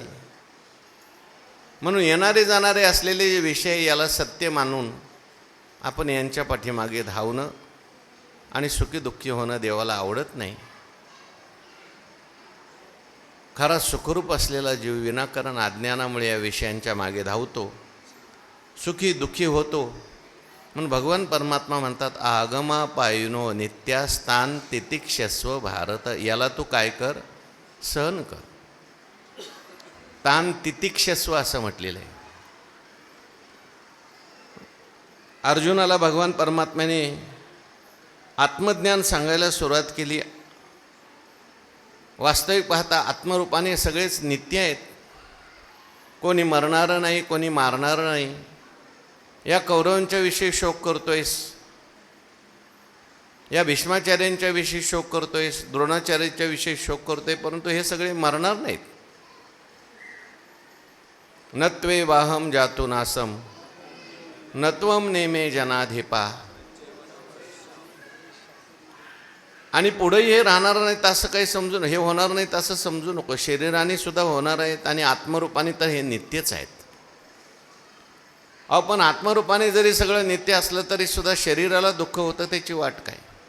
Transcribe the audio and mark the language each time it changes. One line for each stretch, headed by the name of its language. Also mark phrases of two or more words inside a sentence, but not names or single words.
Marathi: म्हणून येणारे जाणारे असलेले जे विषय याला सत्य मानून आपण यांच्या पाठीमागे धावणं आणि सुखी दुःखी होणं देवाला आवडत नाही। खरा सुखरूप असलेला जीव विनाकारण अज्ञानामुळे या विषयांच्या मागे धावतो, सुखी दुःखी होतो। म्हणून भगवान परमात्मा म्हणतात,
Sanskrit: आगमा पायुनो नित्यास्तान तितिक्षस्व भारत।
Marathi: याला तू काय कर, सहन कर।
Sanskrit: तान तितिक्षस्व
Marathi: असं म्हटलेलं आहे। अर्जुनाला भगवान परमात्म्याने आत्मज्ञान सांगायला सुरुवात केली. वास्तविक पाहता आत्मरूपाने सगळेच नित्य आहेत. कोणी मरणारं नाही, कोणी मारणारं नाही. या कौरवांच्या विषयी शोक करतोयस, या भीष्माचार्यांच्या विषयी शोक करतोयस, द्रोणाचार्यांच्या विषयी शोक करतोय, परंतु हे सगळे मरणार नाहीत.
Sanskrit: नत्वे वाहम जातु नासम नत्वम नेमे जनाधिपा.
Marathi: आणि पुढेही हे राहणार नाहीत असं काही समजून, हे होणार नाहीत असं समजू नको. शरीराने सुद्धा होणार आहेत आणि आत्मरूपाने तर हे नित्यच आहेत. पण आत्मरूपाने जरी सगळं नित्य असलं तरी सुद्धा शरीराला दुःख होतं, त्याची वाट काय?